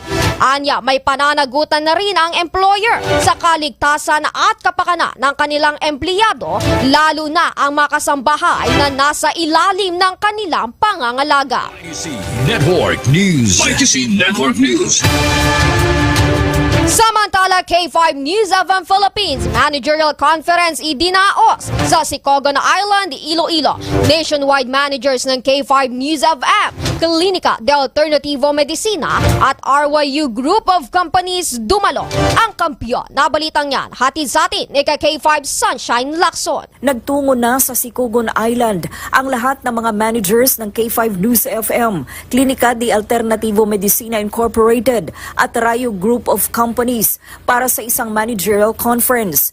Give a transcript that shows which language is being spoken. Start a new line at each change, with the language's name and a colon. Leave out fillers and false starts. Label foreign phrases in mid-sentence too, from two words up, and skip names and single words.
Filipino: Anya, may pananagutan na rin ang employer sa kaligtasan at kapakanan ng kanilang empleyado, lalo na ang mga kasambahay na nasa ilalim ng kanilang pangangalaga. Network News. YTC Network News. Samantala, K5 News FM Philippines Managerial Conference idinaos sa Sicogon Island, Iloilo. Nationwide managers ng K5 News FM, Clinica de Alternativo Medicina at RYU Group of Companies dumalo. Ang kampyon na balitang yan, hatid sa atin ni K5 Sunshine Lacson. Nagtungo na sa Sicogon Island ang lahat ng mga managers ng K5 News FM, Clinica de Alternativo Medicina Incorporated at RYU Group of Companies para sa isang managerial conference.